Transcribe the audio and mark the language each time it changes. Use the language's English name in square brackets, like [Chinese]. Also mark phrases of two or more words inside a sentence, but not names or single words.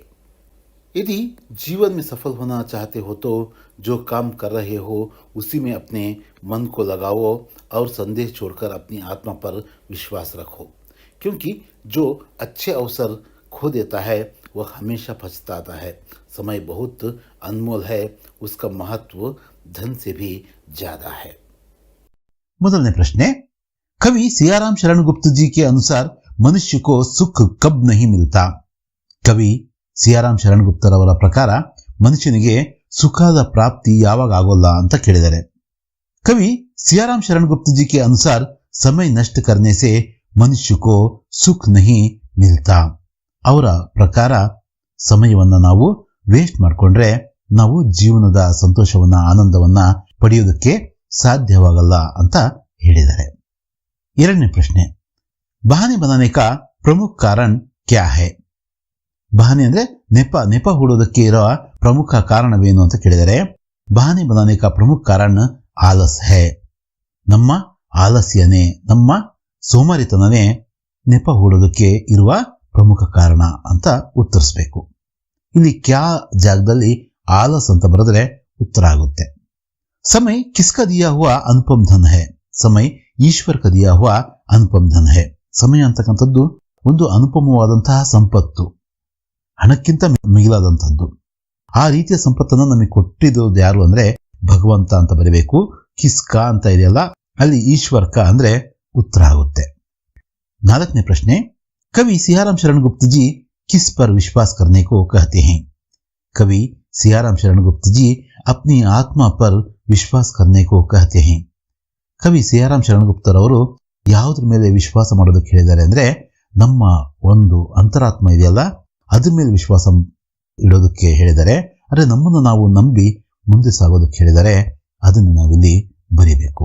[Hindi] यदि जीवन में सफल होना चाहते हो तो जो काम कर रहे हो उसी में अपने मन को लगाओ और संदेह छोड़कर अपनी आत्मा पर विश्वास रखो, क्योंकि जो अच्छे अवसर खो देता है वह हमेशा पछताता है. समय बहुत अनमोल है, उसका महत्व धन से भी ज्यादा है. [Kannada] ಮೊದಲನೇ ಪ್ರಶ್ನೆ. [Hindi] कवि सियाराम शरण गुप्त जी के अनुसार मनुष्य को सुख कब नहीं मिलता. [Kannada] ಕವಿ ಸಿಯಾರಾಮ್ ಶರಣಗುಪ್ತರವರ ಪ್ರಕಾರ ಮನುಷ್ಯನಿಗೆ ಸುಖದ ಪ್ರಾಪ್ತಿ ಯಾವಾಗ ಆಗೋಲ್ಲ ಅಂತ ಕೇಳಿದ್ದಾರೆ. [Hindi] कवि सियाराम शरण गुप्त जी के अनुसार समय नष्ट करने से मनुष्य को सुख नहीं मिलता. [Kannada] ಅವರ ಪ್ರಕಾರ ಸಮಯವನ್ನ ನಾವು ವೇಸ್ಟ್ ಮಾಡಿಕೊಂಡ್ರೆ ನಾವು ಜೀವನದ ಸಂತೋಷವನ್ನ ಆನಂದವನ್ನ ಪಡೆಯೋದಕ್ಕೆ ಸಾಧ್ಯವಾಗಲ್ಲ ಅಂತ ಹೇಳಿದ್ದಾರೆ. ಎರಡನೇ ಪ್ರಶ್ನೆ, [Hindi] ಬಹಾನೆ बनाने का प्रमुख कारण क्या है. [Kannada] ಬಹಾನೆ ಅಂದ್ರೆ ನೆಪ ಹೂಡೋದಕ್ಕೆ ಇರೋ ಪ್ರಮುಖ ಕಾರಣವೇನು ಅಂತ ಕೇಳಿದರೆ, [Hindi] बहाने बनाने का प्रमुख कारण आलस है. [Kannada] ನಮ್ಮ ಆಲಸ್ಯನೇ, ನಮ್ಮ ಸೋಮಾರಿತನನೇ ನೆಪ ಹೂಡೋದಕ್ಕೆ ಇರುವ ಪ್ರಮುಖ ಕಾರಣ ಅಂತ ಉತ್ತರಿಸಬೇಕು. ಇಲ್ಲಿ ಕ್ಯಾ ಜಾಗದಲ್ಲಿ ಆಲಸ್ ಅಂತ ಬರೆದ್ರೆ ಉತ್ತರ ಆಗುತ್ತೆ. [Hindi] समय किसका दिया हुआ अनुपम धन है. समय ईश्वर का दिया हुआ अनुपम धन है. [Kannada] ಸಮಯ ಅಂತಕ್ಕಂಥದ್ದು ಒಂದು ಅನುಪಮವಾದಂತಹ ಸಂಪತ್ತು, ಹಣಕ್ಕಿಂತ ಮಿಗಿಲಾದಂಥದ್ದು. ಆ ರೀತಿಯ ಸಂಪತ್ತನ್ನು ನಮಗೆ ಕೊಟ್ಟಿದ್ದು ಯಾರು ಅಂದ್ರೆ ಭಗವಂತ ಅಂತ ಬರೀಬೇಕು. ಕಿಸ್ಕಾ ಅಂತ ಇದೆಯಲ್ಲ, ಅಲ್ಲಿ ಈಶ್ವರ್ಕ ಅಂದ್ರೆ ಉತ್ತರ ಆಗುತ್ತೆ. ನಾಲ್ಕನೇ ಪ್ರಶ್ನೆ, [Hindi] कवि सियाराम शरण गुप्त जी किस पर विश्वास करने को कहते हैं. कवि सियाराम शरण गुप्त जी अपनी आत्मा पर विश्वास करने को कहते हैं. [Kannada] ಕವಿ ಸಿಯಾರಾಮ್ ಶರಣಗುಪ್ತರವರು ಯಾವುದ್ರ ಮೇಲೆ ವಿಶ್ವಾಸ ಮಾಡೋದಕ್ಕೆ ಹೇಳಿದ್ದಾರೆ ಅಂದ್ರೆ, ನಮ್ಮ ಒಂದು ಅಂತರಾತ್ಮ ಇದೆಯಲ್ಲ ಅದ್ರ ಮೇಲೆ ವಿಶ್ವಾಸ ಇಡೋದಕ್ಕೆ ಹೇಳಿದ್ದಾರೆ. ಅಂದ್ರೆ ನಮ್ಮನ್ನು ನಾವು ನಂಬಿ ಮುಂದೆ ಸಾಗೋದಕ್ಕೆ ಹೇಳಿದ್ದಾರೆ. ಅದನ್ನು ನಾವಿಲ್ಲಿ ಬರೀಬೇಕು.